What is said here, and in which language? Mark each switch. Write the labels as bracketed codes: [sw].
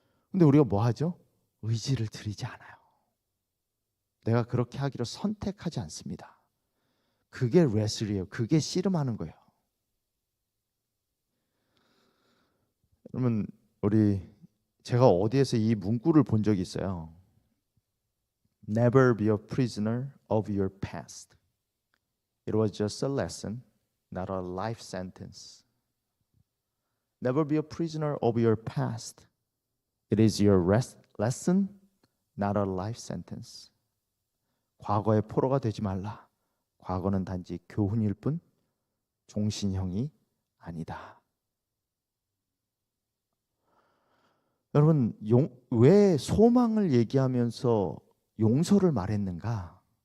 [ko] 근데 우리가 뭐 하죠? 의지를 드리지 않아요. 내가 그렇게 하기로 선택하지 않습니다. 그게 레슬이에요. 그게 씨름하는 거예요. 그러면 제가 어디에서 이 문구를 본 적이 있어요. [en] Never be a prisoner of your past. It was just a lesson, not a life sentence. Never be a prisoner of your past. It is your lesson, not a life sentence. [ko] 과거의 포로가 되지 말라. 과거는 단지 교훈일 뿐 종신형이 아니다. 여러분, 왜 소망을 얘기하면서 용서를 말했는가?